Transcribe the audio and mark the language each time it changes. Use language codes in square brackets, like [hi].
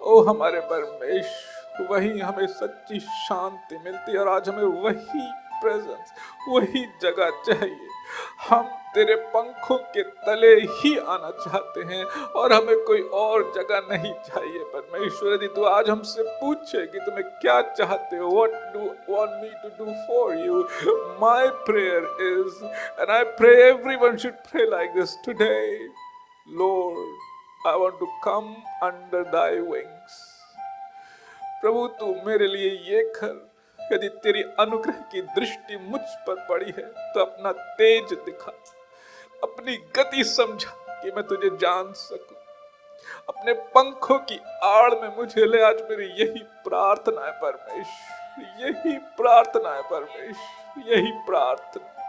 [hi] ओ हमारे परमेश्वर, वही हमें सच्ची शांति मिलती है, और आज हमें वही प्रेजेंस, वही जगह चाहिए। हम तेरे पंखों के तले ही आना चाहते हैं, और हमें कोई और जगह नहीं चाहिए परमेश्वर। यदि तू आज हमसे पूछे कि तुम्हें क्या चाहते हो, [en] what do you want me to do for you, my prayer is, and I pray everyone should pray like this today, Lord, I want to come under thy wings. [hi] प्रभु तू मेरे लिए ये कर, यदि तेरी अनुग्रह की दृष्टि मुझ पर पड़ी है तो अपना तेज दिखा, अपनी गति समझा कि मैं तुझे जान सकूं, अपने पंखों की आड़ में मुझे ले। आज मेरी यही प्रार्थना है परमेश्वर, यही प्रार्थना है परमेश्वर, यही प्रार्थना।